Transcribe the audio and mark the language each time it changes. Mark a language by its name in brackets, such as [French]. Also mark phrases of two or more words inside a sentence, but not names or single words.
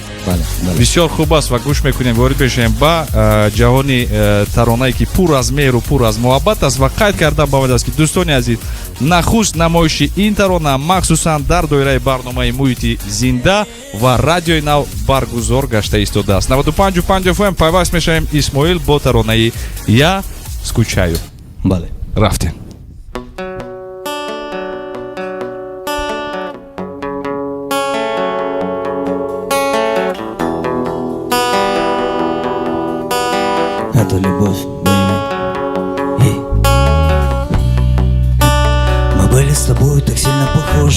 [Tajik] Бисёр хуб аст ва гӯш мекунем. Ворид мешавем ба ҷаҳони таронае ки пур аз меҳру пур аз муҳаббат аст ва қайд кардан бовад аст ки дӯстони азиз, нахуст намоиши ин тарона махсусан дар доираи барномаи муҳити зинда ва радиои нав баргузор гашта истодааст. 95.5 FM пайваст мешавем. Исмоил бо таронаи Я скучаю. Бале. Рафтем. [Russian] Это любовь, baby. Мы были с тобой так сильно похожи.